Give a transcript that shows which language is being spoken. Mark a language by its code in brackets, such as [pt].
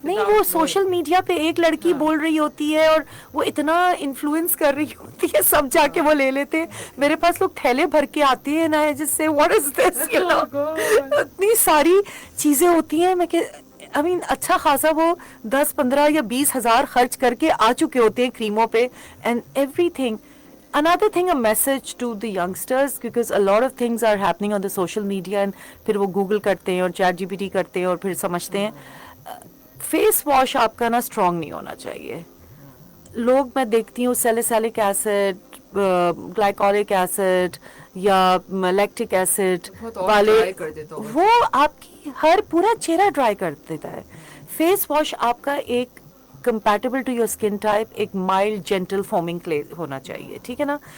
[ur] نہیں, وہ social media پہ ایک لڑکی بول رہی ہوتی ہے اور وہ اتنا انفلوئنس کر رہی ہوتی ہے, سب جا کے وہ لے لیتے ہیں. میرے پاس لوگ تھیلے بھر کے آتے ہیں نا, جس سے [en] what is this, [ur] اتنی ساری چیزیں ہوتی ہیں. میں کہ [en] I mean, [ur] اچھا خاصا وہ 10-15 یا 20 ہزار خرچ کر کے آ چکے ہوتے ہیں کریموں پہ, [en] And every thing. Another thing, a message to the youngsters, because a lot of things are happening on the social media, and [ur] پھر وہ گوگل کرتے ہیں اور چیٹ جی پی ٹی کرتے ہیں اور پھر سمجھتے ہیں. فیس واش آپ کا نا اسٹرانگ نہیں ہونا چاہیے. لوگ میں دیکھتی ہوں سیلیسیلک ایسڈ, گلائکولک ایسڈ یا لیکٹک ایسڈ والے, وہ آپ کی ہر پورا چہرہ ڈرائی کر دیتا ہے. فیس واش آپ کا ایک [en] compatible to your skin type, [ur] ایک مائلڈ جینٹل فومنگ کلے ہونا چاہیے, ٹھیک ہے نا.